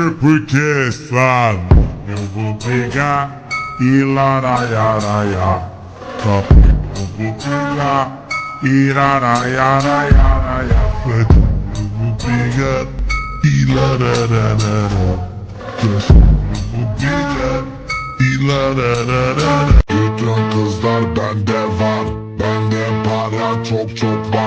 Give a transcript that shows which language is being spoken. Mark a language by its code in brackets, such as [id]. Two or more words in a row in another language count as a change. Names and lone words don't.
[pt] Porque, sabe, eu vou pegar e laraiaraia. Só que eu vou pegar e laraiaraia. Eu vou pegar e lararara. Eu vou pegar e lararara. [tr] Bütün kızlar bende var, bende para çok çok var.